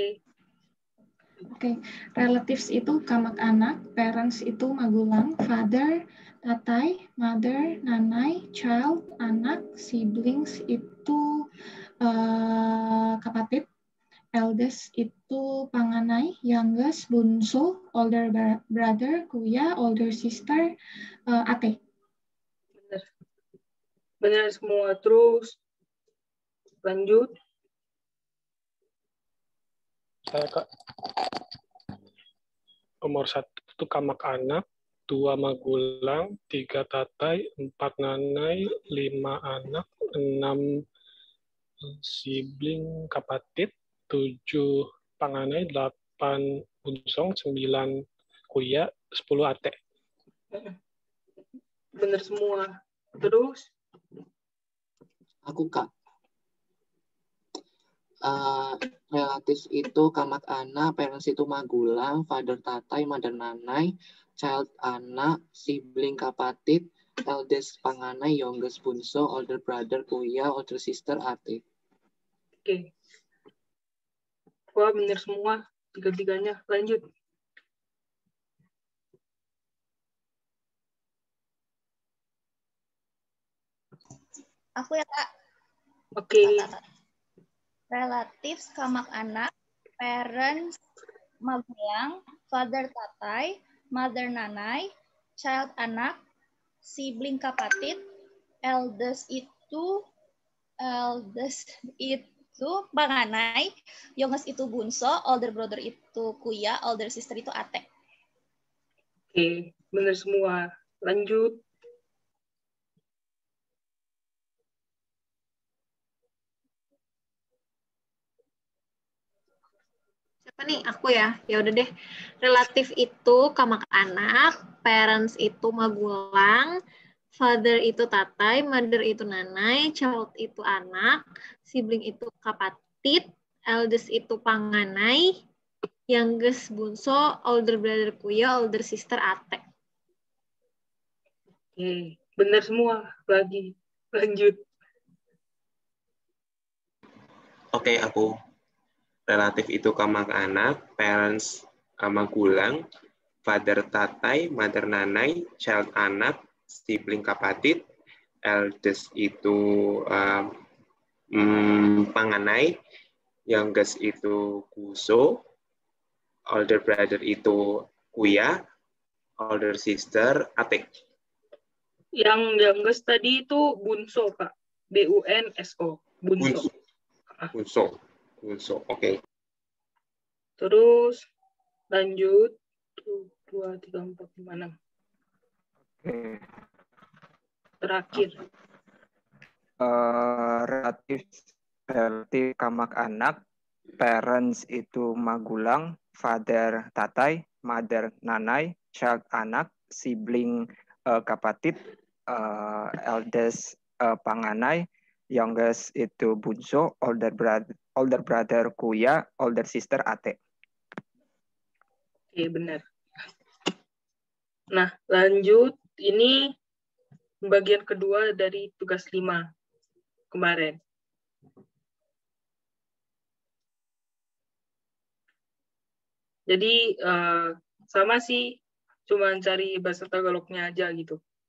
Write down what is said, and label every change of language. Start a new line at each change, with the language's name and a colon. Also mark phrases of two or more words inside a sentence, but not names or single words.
Indonesian: Oke, relatives itu
Filipino: kamak anak,
Indonesian: parents itu magulang,
English: father, tatai, mother, nanai, child,
Filipino: anak, siblings itu kapatid, eldest itu panganai, youngest bunso,
English: older brother, kuya, older sister, ate.
Indonesian: Benar semua. Terus lanjut. Saya Kak. Nomor 1 itu
Filipino: kamak anak, 2 magulang, 3 tatai, 4 nanai, 5 anak, 6 sibling kapatid, 7 panganai, 8 bunsong, 9 kuya, 10 ate.
Indonesian: Benar semua. Terus Aku Kak.
Filipino: Relatives itu kamak anak, parents itu magulang, father tatai, mother nanai, child anak, sibling kapatid, eldest panganai, youngest bunso,
English: older brother kuya, older sister ate.
Indonesian: oke. Wah, benar semua. Tiga-tiganya. Lanjut. Aku ya, Kak. Oke.
Filipino: Relatives kamak anak, parents magulang, father tatai, mother nanai, child anak, sibling kapatid, eldest itu panganai, youngest itu bunso,
English: older brother itu kuya, older sister itu ate.
Indonesian: Oke, benar semua. Lanjut. Siapa nih? Aku ya. Ya udah deh. Relatif itu
Filipino: kamak anak, parents itu magulang, father itu tatai, mother itu nanai, child itu anak, sibling itu kapatid, eldest itu panganai, youngest bunso,
English: older brother kuya, older sister ate.
Indonesian: Oke, benar semua. Lagi. Lanjut. Oke, aku. Relatif itu
Filipino: kamak anak, parents magulang, father tatai, mother nanai, child anak, sibling kapatid, eldest itu panganai, youngest itu kuso, older brother itu kuya, older sister ate.
Indonesian: Yang youngest tadi itu bunso, Kak. BUNSO. Bunso. Bunso. Oke. Terus lanjut. 2, 3, 4, 5, 6. Oke. Terakhir.
Filipino: Relatif kamak anak, parents itu magulang, father tatai, mother nanai, child anak, sibling kapatid, eldest panganai, youngest itu bunso,
English: older brother kuya, older sister ate.
Indonesian: Oke, benar. Nah, lanjut. Ini bagian kedua dari tugas 5 kemarin. Jadi, sama sih, cuma cari bahasa Tagalognya aja gitu.